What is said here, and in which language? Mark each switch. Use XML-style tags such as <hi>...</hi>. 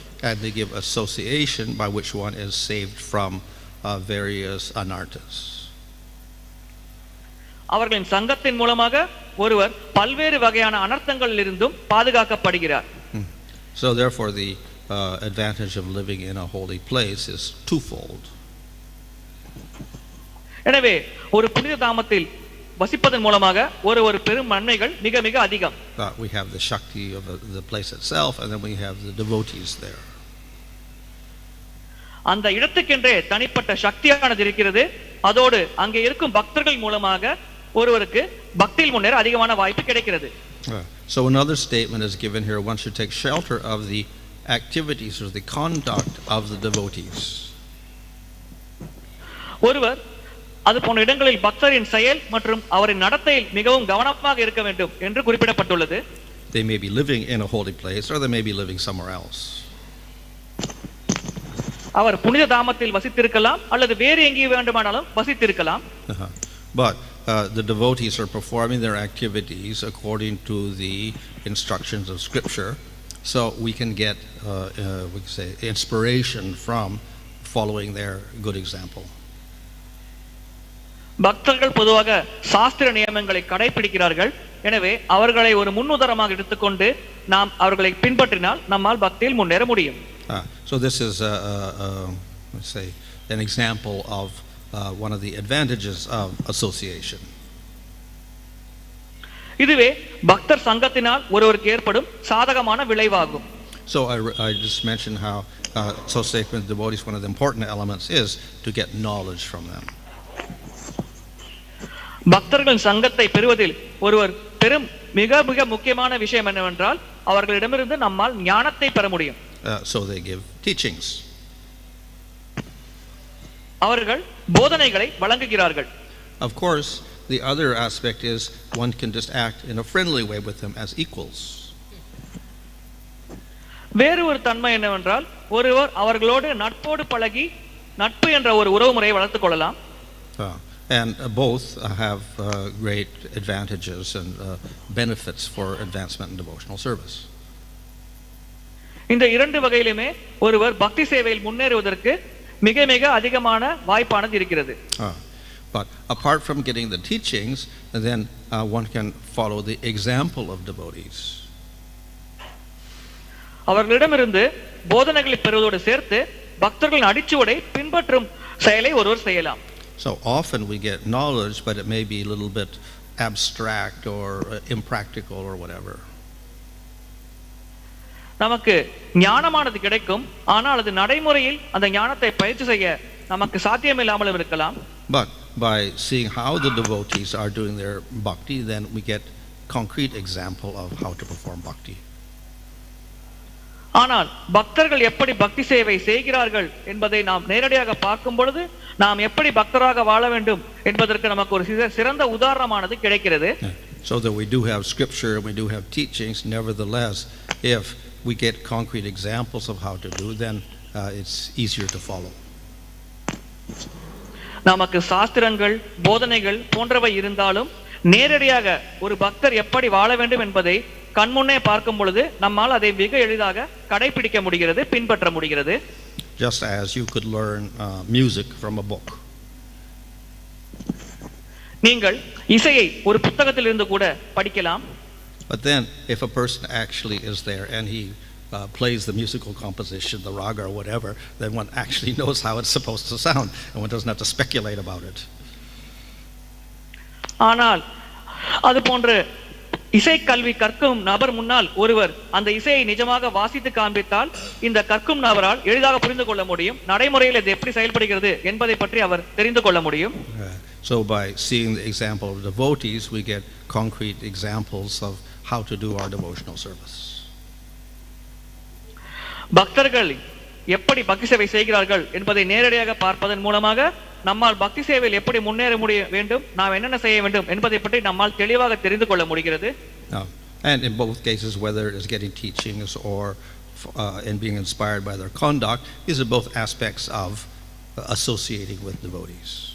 <en>And they give association by which one is saved from various anarthas.</en> <ta>அவர்களின் சங்கத்தின் மூலமாக ஒருவர் பல்வேறு வகையான அனர்த்தங்களில் இருந்தும் பாதுகாக்கப்படுகிறார்.</ta> <en>So therefore the advantage of living in a holy place is twofold.</en> <ta>எனவே ஒரு புனித தாமத்தில் வசிப்பதன் மூலமாக ஒரு பெரும் நன்மைகள் மிக மிக அதிகம்.</ta> <en>We have the shakti of the place itself and then we have the devotees there.</en> <ta>அந்த இடத்துக்கென்றே தனிப்பட்ட சக்தியானது இருக்கிறது. அதோடு அங்கே இருக்கும் பக்தர்கள் மூலமாக ஒருவருக்கு பக்தியில் முன்னேற அதிகமான வாய்ப்பு கிடைக்கிறது.</ta> <en>So another statement is given here: one should take shelter of the activities or the conduct of the devotees.</en> <ta>ஒருவர் அது போன்ற இடங்களில் பக்தரின் செயல் மற்றும் அவரின் நடத்தையில் மிகவும் கவனமாக இருக்க வேண்டும் என்று குறிப்பிடப்பட்டுள்ளது.</ta> <en>They may be living in a holy place or they may be living somewhere else.</en> <ta>அவர் புனித தாமத்தில் வசித்திருக்கலாம் அல்லது வேறு எங்கே வேண்டுமானாலும் வசித்திருக்கலாம்.</ta> <en>But the devotees are performing their activities according to the instructions of Scripture, so we can get we can say inspiration from following their good example.</en> <ta>பக்தர்கள் பொதுவாக சாஸ்திர நியமங்களை கடைபிடிக்கிறார்கள். எனவே அவர்களை ஒரு முன்னுதாரணமாக எடுத்துக்கொண்டு நாம் அவர்களை பின்பற்றினால் நம்மால் பக்தியில் முன்னேற முடியும்.</ta> <en>So this is let's say an example of one of the advantages of association.</en> <ta>இதுவே பக்தர் சங்கத்தினால் ஒருவருக்கு ஏற்படும் சாதகமான விளைவாகும்.</ta> <en>So I just mentioned how association with devotees, one of the important elements is to get knowledge from them.</en> <ta>பக்தர்கள் சங்கத்தை பெறுவதில் ஒருவர் பெரும் மிக மிக முக்கியமான விஷயம் என்னவென்றால் அவர்களிடமிருந்து நம்மால் ஞானத்தை பெற முடியும்.</ta> <en>So they give teachings.</en> <ta>அவர்கள் போதனைகளை வழங்குகிறார்கள்.</ta> <en>Of course, the other aspect is one can just act in a friendly way with them as equals.</en> <ta>வேறு ஒரு தன்மை என்னவென்றால் ஒருவர் அவர்களோடு நட்போடு பழகி நட்பு என்ற ஒரு உறவுமுறையை வளர்த்துக் கொள்ளலாம்.</ta> <en>And both have great advantages and benefits for advancement in devotional service.</en> <ta>இந்த இரண்டு வகையிலுமே ஒருவர் பக்தி சேவையில் முன்னேறுவதற்கு மிக மிக அதிகமான வாய்ப்பானது இருக்கிறது.</ta> <en>But apart from getting the teachings, then one can follow the example of devotees.</en> <ta>அவர்களிடமிருந்து போதனைகளை பெறுவதோடு சேர்த்து பக்தர்களின் அடிச்சுவடை பின்பற்றும் செயலை ஒருவர் செய்யலாம்.</ta> <en>So often we get knowledge, but it may be a little bit abstract or impractical or whatever.</en> <ta>நமக்கு ஞானமானது கிடைக்கும், ஆனால் அது நடைமுறையில் அந்த ஞானத்தை பயிற்சி செய்ய நமக்கு சாத்தியமில்லாமலும் இருக்கலாம்.</ta> <en>But by seeing how the devotees are doing their bhakti, then we get concrete example of how to perform bhakti.</en> <ta>ஆனால் பக்தர்கள் எப்படி பக்தி சேவை செய்கிறார்கள் என்பதை நாம் நேரடியாக பார்க்கும் பொழுது நாம் எப்படி பக்தராக வாழ வேண்டும் என்பதற்கு நமக்கு ஒரு சிறந்த உதாரணமானது கிடைக்கிறது.</ta> <en>So that we do have scripture and we do have teachings, nevertheless, if we get concrete examples of how to do, then it's easier to follow.</en> <ta>நமக்கு சாஸ்திரங்கள் போதனைகள் போன்றவை இருந்தாலும் நேரடியாக ஒரு பக்தர் எப்படி வாழ வேண்டும் என்பதை கண்முன்னே பார்க்கும் பொழுது நம்மால் அதை மிக எளிதாக கடைபிடிக்க முடிகிறது, பின்பற்ற முடிகிறது.</ta> <en>Just as you could learn music from a book.</en> <ta>நீங்கள் இசையை ஒரு புத்தகத்திலிருந்து கூட படிக்கலாம்.</ta> <en>But then if a person actually is there and he plays the musical composition, the raga or whatever, then one actually knows how it's supposed to sound, and one doesn't have to speculate about it.</en> <ta>ஆனால் அது போன்ற இசைக்கல்வி கற்கும் நபர் முன்னால் ஒருவர் அந்த இசையை நிஜமாக வாசித்து காண்பித்தால் இந்த கற்கும் நபரால் எளிதாக புரிந்து கொள்ள முடியும், நடைமுறையில் இது எப்படி செயல்படுகிறது என்பதை பற்றி அவர் தெரிந்து கொள்ள முடியும்.</ta> <en>So by seeing the example of devotees, we get concrete examples of how to do our devotional service.</en> <ta>பக்தர்கள் எப்படி பக்தி சேவை செய்கிறார்கள் என்பதை நேரடியாக பார்ப்பதன் மூலமாக நம்மால் பக்தி சேவையில் எப்படி முன்னேற வேண்டும், நாம் என்னென்ன செய்ய வேண்டும் என்பதை பற்றி நம்மால் தெளிவாக தெரிந்து கொள்ள முடிகிறது.</ta> <en>And in both cases, whether it is getting teachings or in being inspired by their conduct, these are both aspects of associating with devotees.</en>